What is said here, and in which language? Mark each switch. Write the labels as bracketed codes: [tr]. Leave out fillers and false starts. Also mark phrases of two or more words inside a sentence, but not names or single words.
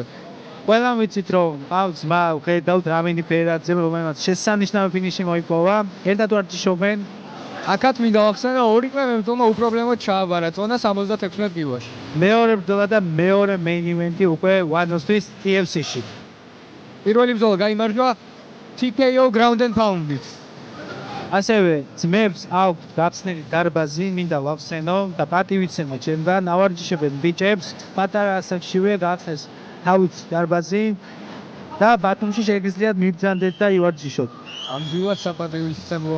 [ka] ყველამ ვიცით რომ ყავს ძმა, ხედავთ რამინი ფერაძე, რომელმაც შესანიშნავი ფინიში მოიპოვა. ერთად ვარჯიშობენ. აქაც მინდა ვახსენო, ორივე მებრძოლმა უპრობლემოდ ჩააბარა წონა 76 კილოში. მეორე ბრძოლა და მეორე [en] main event- [ka] ი უკვე ONE-ისთვის TFC-ში. პირველი ბრძოლა გაიმარჯვა TKO [en] ground and pound- [ka] ით. ასევე ძმებს აქვს გახსნილი დარბაზი, მინდა ვახსენო და პატივიცემო ჩემთან, ავარჯიშებენ ბიჭებს, პატარა ასაკშივე გახსნეს თავის დარბაზი და ბათუმში შეგიძლიათ მიბრძანდეთ და ივარჯიშოთ. ნამდვილად საპატივიცემოა.